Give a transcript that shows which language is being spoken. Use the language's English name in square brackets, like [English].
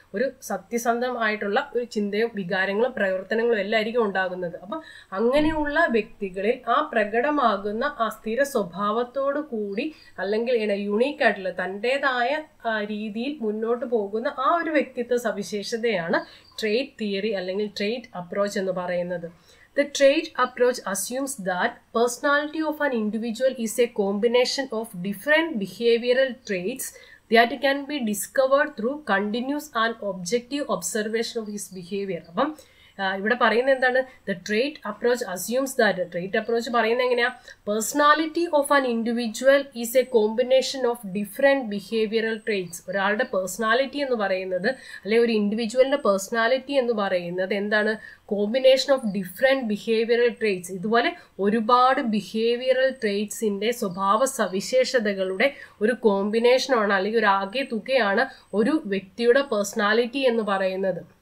[Malayalam] ഒരു സത്യസന്ധമായിട്ടുള്ള ഒരു ചിന്തയും വികാരങ്ങളും പ്രവർത്തനങ്ങളും എല്ലായിരിക്കും ഉണ്ടാകുന്നത്. അപ്പം അങ്ങനെയുള്ള വ്യക്തികളിൽ ആ പ്രകടമാകുന്ന ആ സ്ഥിര സ്വഭാവത്തോടു കൂടി അല്ലെങ്കിൽ യുണീക്കായിട്ടുള്ള തൻ്റെതായ രീതിയിൽ മുന്നോട്ട് പോകുന്ന ആ ഒരു വ്യക്തിത്വ സവിശേഷതയാണ് ട്രേറ്റ് തിയറി അല്ലെങ്കിൽ ട്രേറ്റ് അപ്രോച്ച് എന്ന് പറയുന്നത്. [English] The trait approach assumes that personality of an individual is a combination of different behavioral traits that can be discovered through continuous and objective observation of his behavior. [Malayalam] അപ്പം ഇവിടെ പറയുന്നത് എന്താണ്? [English] the trait approach assumes that, [Malayalam] trait approach പറയുന്നത് എങ്ങനെയാ? [English] Personality of an individual is a combination of different behavioural traits. [Malayalam] ഒരാളുടെ personality എന്ന് പറയുന്നത് അല്ലെങ്കിൽ ഒരു ഇൻഡിവിജ്വലിൻ്റെ പേഴ്സണാലിറ്റി എന്ന് പറയുന്നത് എന്താണ്? [English] Combination of different behavioural traits. [Malayalam] ഇതുപോലെ ഒരുപാട് ബിഹേവിയറൽ ട്രേറ്റ്സിൻ്റെ സ്വഭാവ സവിശേഷതകളുടെ ഒരു കോമ്പിനേഷനാണ് അല്ലെങ്കിൽ ഒരു ആകെ തുകയാണ് ഒരു വ്യക്തിയുടെ പേഴ്സണാലിറ്റി എന്ന് പറയുന്നത്.